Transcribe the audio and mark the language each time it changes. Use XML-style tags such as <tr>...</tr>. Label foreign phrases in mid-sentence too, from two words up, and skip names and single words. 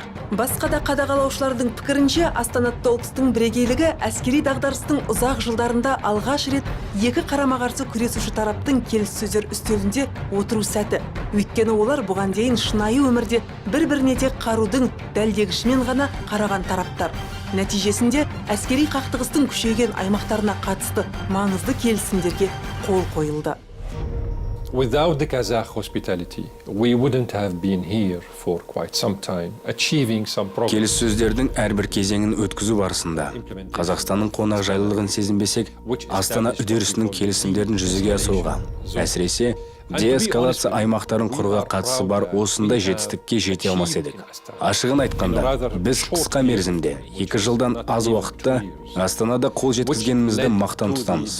<kk>Басқа да қадағалаушылардың пікірінше Астана Толкстың бірегейлігі әскери дағдарыстың ұзақ жылдарында алғаш рет екі қарама-қарсы күресуші тараптың келіссөздер үстелінде отыру сәті. Өйткені олар бұған дейін шынайы өмірде бір-біріне тек қарудың дәлдегішімен ғана қараған тараптар. Нәтижесінде әскери қақтығыстың күшейген аймақтарына қатысты маңызды келісімдерге қол қойылды.</kk> <en>Without the Kazakh hospitality, we wouldn't have been here for quite some time, achieving some progress.</en> <kk>Келіссөздердің әрбір кезеңін өткізу барысында Қазақстанның қонақжайлылығын сезінбесек, Астана үдерісінің келісімдерін жүзеге асыруға, әсіресе деэскалация аймақтарын құруға қатысы бар осындай жетістікке жете алмас едік. Ашығын айтқанда, біз қысқа мерзімде, 2 жылдан аз уақытта Астанада қол жеткізгенімізді мақтан тұтамыз.</kk>